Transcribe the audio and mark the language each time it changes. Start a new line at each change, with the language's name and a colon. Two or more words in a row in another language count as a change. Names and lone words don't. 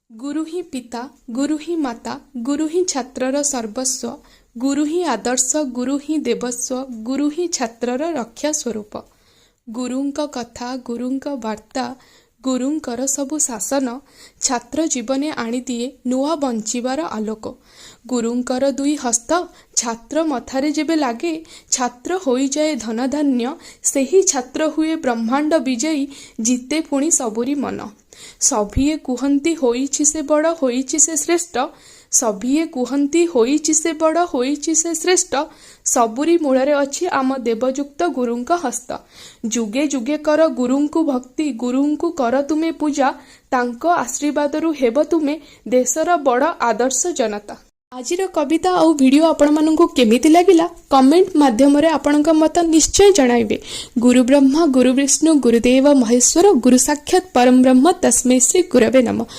Odia: ଗୁରୁ ହିଁ ପିତା, ଗୁରୁ ହିଁ ମାତା, ଗୁରୁ ହିଁ ଛାତ୍ରର ସର୍ବସ୍ୱ, ଗୁରୁ ହିଁ ଆଦର୍ଶ, ଗୁରୁ ହିଁ ଦେବସ୍ୱ, ଗୁରୁ ହିଁ ଛାତ୍ରର ରକ୍ଷା ସ୍ୱରୂପ। ଗୁରୁଙ୍କ କଥା, ଗୁରୁଙ୍କ ବାର୍ତ୍ତା, ଗୁରୁଙ୍କର ସବୁ ଶାସନ ଛାତ୍ର ଜୀବନେ ଆଣିଦିଏ ନୂଆ ବଞ୍ଚିବାର ଆଲୋକ। ଗୁରୁଙ୍କର ଦୁଇ ହସ୍ତ ଛାତ୍ର ମଥାରେ ଯେବେ ଲାଗେ ଛାତ୍ର ହୋଇ ଯାଏ ଧନଧାନ୍ୟ, ସେହି ଛାତ୍ର ହୁଏ ବ୍ରହ୍ମାଣ୍ଡ ବିଜୟୀ, ଜିତେ ପୁଣି ସବୁରି ମନ। ସଭିଏ କୁହନ୍ତି ହୋଇଛି ସେ ବଡ଼, ହୋଇଛି ସେ ଶ୍ରେଷ୍ଠ, ସଭିଏ କୁହନ୍ତି ହୋଇଛି ସେ ବଡ଼, ହୋଇଛି ସେ ଶ୍ରେଷ୍ଠ, ସବୁରି ମୂଳରେ ଅଛି ଆମ ଦେବଯୁକ୍ତ ଗୁରୁଙ୍କ ହସ୍ତ। ଯୁଗେ ଯୁଗେ କର ଗୁରୁଙ୍କୁ ଭକ୍ତି, ଗୁରୁଙ୍କୁ କର ତୁମେ ପୂଜା, ତାଙ୍କ ଆଶୀର୍ବାଦରୁ ହେବ ତୁମେ ଦେଶର ବଡ଼ ଆଦର୍ଶ ଜନତା। ଆଜିର କବିତା ଓ ଭିଡିଓ ଆପଣ ମାନଙ୍କୁ କେମିତି ଲାଗିଲା କମେଣ୍ଟ ମାଧ୍ୟମ ରେ ଆପଣଙ୍କ ମତ ନିଶ୍ଚୟ ଜଣାଇବେ।
Sanskrit: गुरु ब्रह्मा गुरु विष्णु गुरुदेव महेश्वर, गुरु साक्षात परम ब्रह्म, तस्मै श्री गुरवे नमः।